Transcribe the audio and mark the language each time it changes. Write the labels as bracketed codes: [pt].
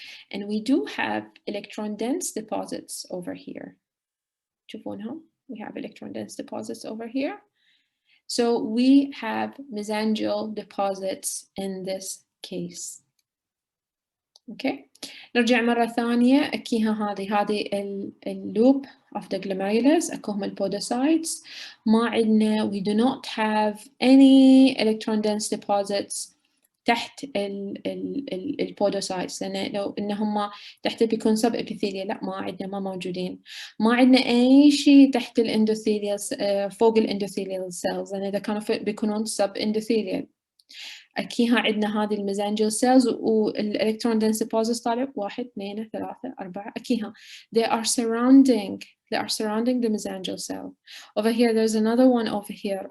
[en] And we do have electron dense deposits over here. [ar] تشوفونهم? [en] We have electron dense deposits over here. So we have mesangial deposits in this case. [ar] Okay, نرجع مرة ثانية. أكيها هذه اللوب [en] of the glomerulus, [ar] أكوهم البودوسايتس. ما عندنا, [en] we do not have any electron dense deposits [ar] تحت البودوسايتس, لأن لو إنهم تحت بيكون سب إبيثيليال, لا ما عندنا, ما موجودين. ما عندنا أي شيء تحت الإندوثيليال فوق الإندوثيليال سيلز, لأن إذا كانوا بيكونون سب إندوثيليال. أكيها عندنا هذه الميزانجيال سيلز, والإلكترون دنس deposits طالع 1 2 3 4. [en] أكيها they are surrounding the mesangial cell. Over here there's another one over here.